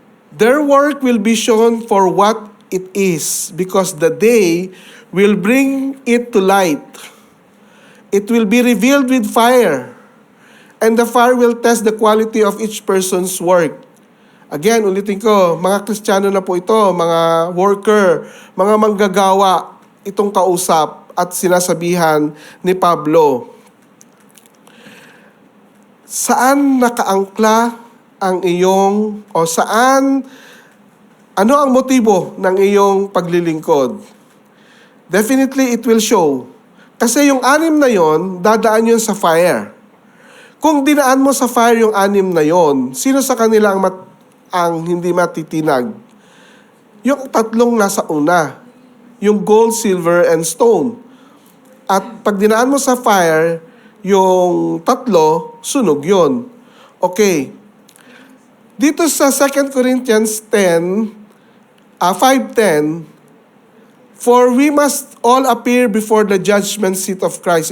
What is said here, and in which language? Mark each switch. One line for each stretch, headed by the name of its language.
English: Their work will be shown for what it is, because the day will bring it to light. It will be revealed with fire, and the fire will test the quality of each person's work.
Filipino: Again, ulitin ko, mga Kristiyano na po ito, mga worker, mga manggagawa, itong kausap at sinasabihan ni Pablo. Saan nakaangkla ang iyong, o saan, ano ang motibo ng iyong paglilingkod?
English: Definitely, it will show.
Filipino: Kasi yung 6 na yon, dadaan yun sa fire. Kung dinaan mo sa fire yung 6 na yon, sino sa kanila ang hindi matitinag? Yung 3 nasa una. Yung gold, silver, and stone. At pag dinaan mo sa fire, yung 3, sunog yon. Okay. Dito sa
English: 2 Corinthians 5:10, for we must all appear before the judgment seat of Christ.